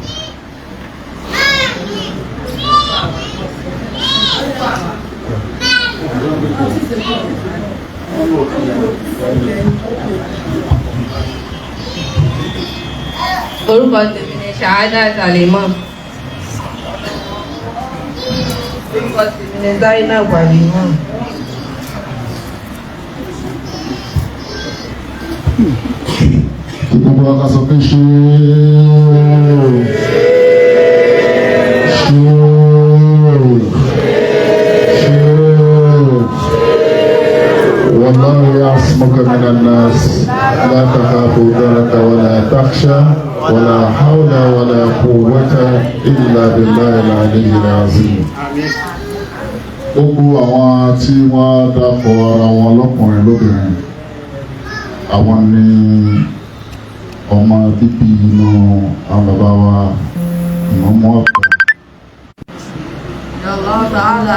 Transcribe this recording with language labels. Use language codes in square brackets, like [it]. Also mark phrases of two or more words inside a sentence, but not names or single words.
[yo] orúkọ tèmi ni Shaadat Al-Imam. orúkọ tèmi ni Zainab Al-Imam. gbogbo wa ká sọ pé ṣé [ar] والله يعصمك من الناس لا تخاف درك ولا تخشى ولا حول ولا قوة إلا بالله العلي العظيم. [yo] gbogbo àwọn tí wọ́n dákọ̀ ara wọn lọ́kùnrin lóbìnrin àwọn ni ọmọ bíbí inú àwọn bàbá wa ìmọ̀mọ́ àgbà.